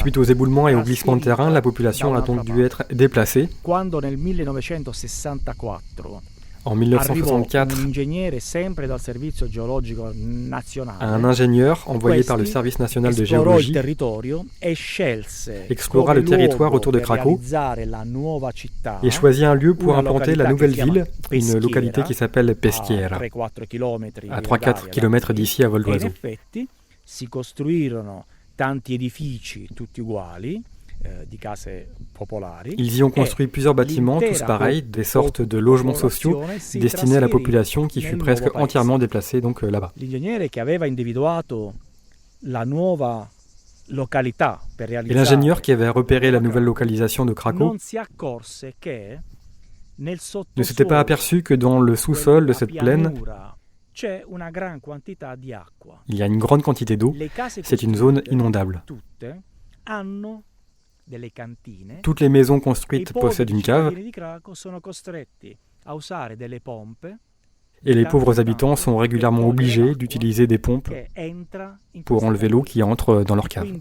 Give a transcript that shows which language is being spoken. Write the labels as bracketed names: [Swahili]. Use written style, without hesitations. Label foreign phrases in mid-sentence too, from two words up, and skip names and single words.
[French] Suite aux éboulements et aux glissements de terrain, la population a donc dû être déplacée. [Italian] Quando nel 1964 [French] En 1964, [Italian] un ingegnere sempre dal Servizio Geologico Nazionale, [French] un ingénieur envoyé par le Service national de géologie explora le territoire autour de Cracovie et choisit un lieu pour implanter la nouvelle ville, une localité qui s'appelle Peschiera, à 3-4 km d'ici à vol d'oiseau. [Italian] Si costruirono tanti edifici tutti uguali. [French] Ils y ont construit plusieurs bâtiments, tous pareils, des sortes de logements sociaux destinés à la population qui fut presque entièrement déplacée donc là-bas. [Italian] L'ingegnere che aveva individuato la nuova [French] Et l'ingénieur qui avait repéré la nouvelle localisation de Cracovie ne s'était pas aperçu que dans le sous-sol de cette plaine, il y a une grande quantité d'eau. C'est une zone inondable. Toutes les maisons construites possèdent une cave et les pauvres habitants sont régulièrement obligés d'utiliser des pompes pour enlever l'eau qui entre dans leur cave.